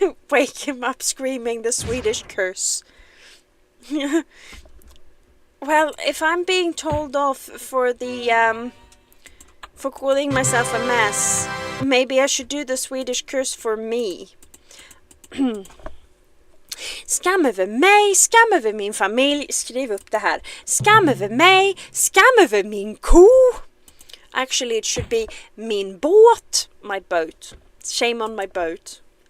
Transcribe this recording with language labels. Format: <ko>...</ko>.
<en>Wake him up screaming the Swedish curse. Well, if I'm being told off for the for calling myself a mess, maybe I should do the Swedish curse for me.</en> <sv>Skam över mig, skam över min familj. Skriv upp det här. Skam över mig, skam över min ko.</sv> <en>Actually, it should be</en> <sv>min båt,</sv> <en>my boat. Shame on my boat.</en>